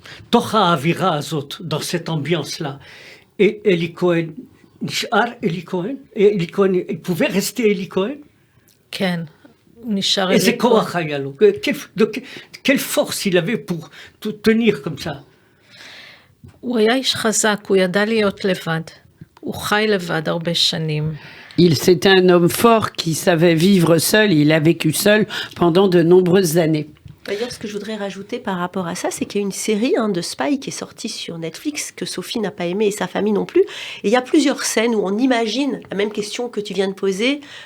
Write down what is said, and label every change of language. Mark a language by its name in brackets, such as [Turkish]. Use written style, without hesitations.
[Hebrew] תוך האווירה הזאת, [French] dans cette ambiance-là, et [Hebrew] Eli Cohen, נשאר אלי כהן? [French] אלי כהן, il pouvait rester אלי כהן? [Hebrew] כן, הוא נשאר אלי כהן. איזה כוח היה לו? [French] quelle force il avait pour tenir comme ça? [Hebrew] הוא היה איש חזק, הוא ידע להיות לבד. הוא חי לבד הרבה שנים. [French] C'était un homme fort qui savait vivre seul, il a vécu seul pendant de nombreuses années. D'ailleurs, ce que je voudrais rajouter par rapport à ça, c'est qu'il y a une série de spy qui est sortie sur Netflix, que Sophie n'a pas aimé et sa famille non plus. Et il y a plusieurs scènes où on imagine la même question que tu viens de poser.